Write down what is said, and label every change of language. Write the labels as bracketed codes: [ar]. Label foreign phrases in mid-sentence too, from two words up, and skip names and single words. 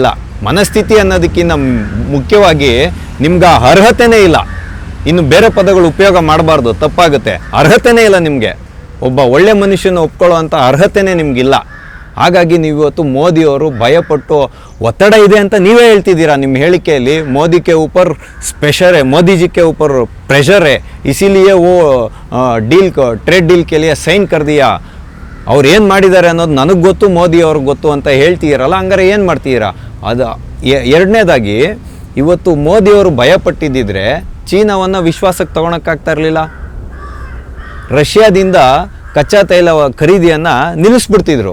[kn] ಮನಸ್ಥಿತಿ ಅನ್ನೋದಕ್ಕಿಂತ ಮುಖ್ಯವಾಗಿ ನಿಮ್ಗೆ ಅರ್ಹತೆನೇ ಇಲ್ಲ. ಇನ್ನು ಬೇರೆ ಪದಗಳು ಉಪಯೋಗ ಮಾಡಬಾರ್ದು, ತಪ್ಪಾಗುತ್ತೆ. ಅರ್ಹತೆನೇ ಇಲ್ಲ ನಿಮಗೆ. ಒಬ್ಬ ಒಳ್ಳೆ ಮನುಷ್ಯನ ಒಪ್ಕೊಳ್ಳೋ ಅಂಥ ಅರ್ಹತೆನೇ ನಿಮಗಿಲ್ಲ. ಹಾಗಾಗಿ ನೀವು ಇವತ್ತು ಮೋದಿಯವರು ಭಯಪಟ್ಟು ಒತ್ತಡ ಇದೆ ಅಂತ ನೀವೇ ಹೇಳ್ತಿದ್ದೀರಾ ನಿಮ್ಮ ಹೇಳಿಕೆಯಲ್ಲಿ. [hi] मोदी के ऊपर प्रेशर है, मोदी जी के ऊपर प्रेशर है, इसीलिए वो [en] trade deal [hi] के लिए ಸೈನ್ कर दिया. [kn] ಅವ್ರು ಏನು ಮಾಡಿದ್ದಾರೆ ಅನ್ನೋದು ನನಗೆ ಗೊತ್ತು, ಮೋದಿ ಅವ್ರಿಗೆ ಗೊತ್ತು ಅಂತ ಹೇಳ್ತೀರಲ್ಲ. ಹಂಗಾರೆ ಏನು ಮಾಡ್ತೀರಾ? ಅದು ಎರಡನೇದಾಗಿ, ಇವತ್ತು ಮೋದಿಯವರು ಭಯಪಟ್ಟಿದ್ದಿದ್ರೆ ಚೀನಾವನ್ನು ವಿಶ್ವಾಸಕ್ಕೆ ತೊಗೊಳಕ್ಕಾಗ್ತಾ ಇರಲಿಲ್ಲ. ರಷ್ಯಾದಿಂದ ಕಚ್ಚಾ ತೈಲ ಖರೀದಿಯನ್ನು ನಿಲ್ಲಿಸ್ಬಿಡ್ತಿದ್ರು.